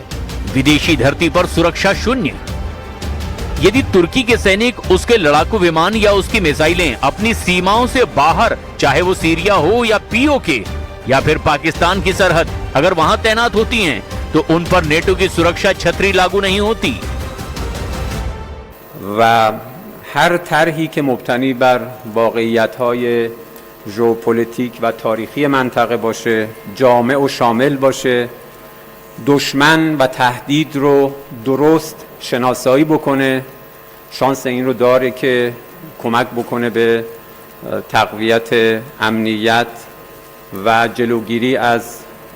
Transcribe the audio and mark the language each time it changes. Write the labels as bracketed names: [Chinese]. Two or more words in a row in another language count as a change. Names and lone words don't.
[Hindi] विदेशी धरती पर सुरक्षा शून्य। यदि तुर्की के सैनिक, उसके लड़ाकू विमान या उसकी मिसाइलें अपनी सीमाओं से बाहर, चाहे वो सीरिया हो या पीओके या फिर पाकिस्तान की सरहद, अगर वहां तैनात होती हैं, तो उन पर नेटो की सुरक्षा छतरी लागू नहीं होती। [Persian] و هر طرحی که مبتنی بر واقعیت‌های ژئوپلیتیک و تاریخی منطقه باشه، جامع و شامل باشه، دشمن و تهدید رو درست شناسایی بکنه، شانس این رو داره که کمک بکنه به تقویت امنیت و جلوگیری از